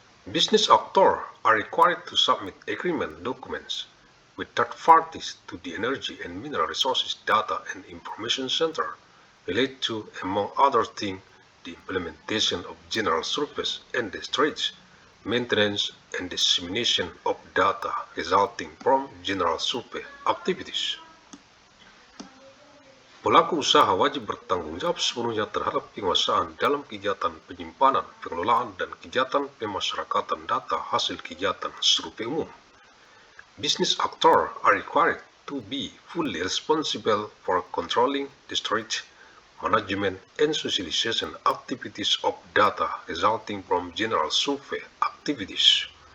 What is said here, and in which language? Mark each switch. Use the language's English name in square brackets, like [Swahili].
[English] Business actors are required to submit agreement documents with third parties to the Energy and Mineral Resources Data and Information Center related to, among other things, the implementation of general surveys and the storage, maintenance, and dissemination of data resulting from general survey activities. [Indonesian] Pelaku usaha wajib bertanggung jawab sepenuhnya terhadap penguasaan dalam kegiatan penyimpanan, pengelolaan, dan kegiatan pemasyarakatan data hasil kegiatan survei umum. [English] Business actors are required to be fully responsible for controlling the storage, management, and socialization activities of data resulting from general survey activities.